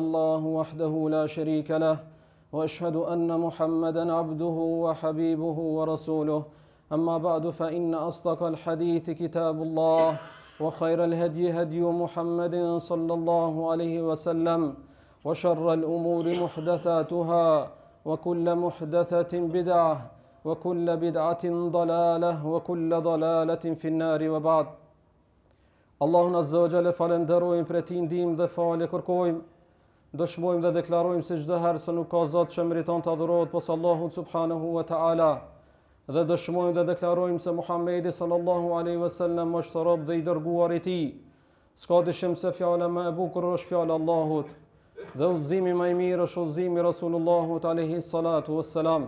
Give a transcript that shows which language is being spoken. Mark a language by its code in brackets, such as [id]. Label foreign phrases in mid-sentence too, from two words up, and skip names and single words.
[ar] الله وحده لا شريك له وأشهد أن محمدا عبده وحبيبه ورسوله أما بعد فإن أصدق الحديث كتاب الله وخير الهدي هدي محمد صلى الله عليه وسلم وشر الأمور محدثاتها وكل محدثة بدعة وكل بدعة ضلالة وكل ضلالة في النار وبعد. [sq] Allahun [ar] عز وجل [sq] falenderojmë për ti ndihmë dhe falë kërkojmë, dëshmojmë dhe deklarojmë se çdo herë se nuk ka Zot që meriton të adhurohet posa Allahut [ar] سبحانه وتعالى, [sq] dhe dëshmojmë dhe deklarojmë se Muhamedi [ar] صلى الله عليه وسلم [sq] është rob dhe i dërguar i Tij. S'ka dyshim se fjala më e bukur është fjala e Allahut, dhe udhëzimi më i mirë është udhëzimi i Rasulullahut [ar] عليه الصلاة والسلام.